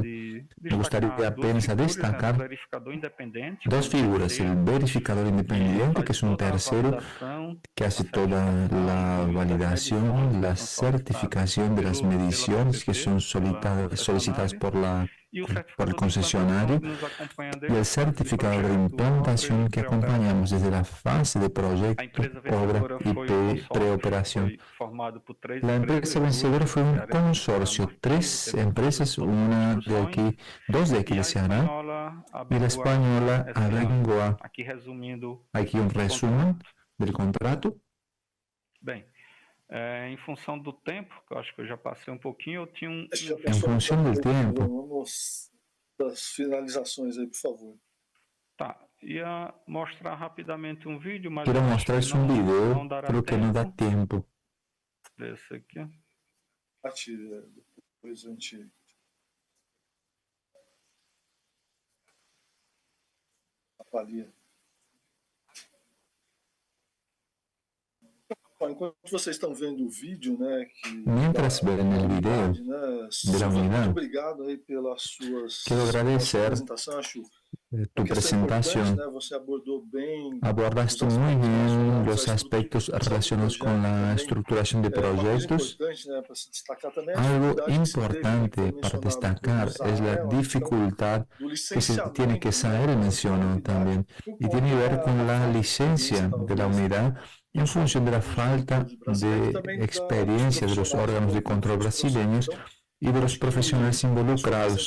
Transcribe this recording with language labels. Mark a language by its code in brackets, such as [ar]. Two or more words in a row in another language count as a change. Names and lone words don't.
[es] Me gustaría apenas destacar dos figuras: el verificador independiente, que es un tercero que hace toda la validación, la certificación de las mediciones que son solicitadas por la por el concesionario y el certificado de implantación que acompañamos desde la fase de proyecto, obra y preoperación. La empresa vencedora fue un consorcio, 3 empresas, una de aquí, 2 de aquí de Ceará y la española Abengoa. Aquí un resumen del contrato. [pt] Bem, em função do tempo, que eu acho que eu já passei pouquinho, eu tinha [es] En función del tiempo. [pt] Vamos das finalizações aí, por favor. Tá, ia mostrar rapidamente vídeo, mas [es] quiero mostrarles un video, creo que no da tiempo. [pt] Esse aqui. Depois a gente... avalia. Enquanto vocês estão vendo o vídeo, né, [es] mientras ven el video de la unidad, [pt] muito obrigado aí pelas suas [es] quiero agradecer tu presentación. Abordaste muy bien los aspectos relacionados con la estructuración de proyectos. Algo importante para destacar es la dificultad que se tiene que saber, mencionó también, y tiene que ver con la licencia de la unidad en función de la falta de experiencia de los órganos de control brasileños y de los profesionales involucrados.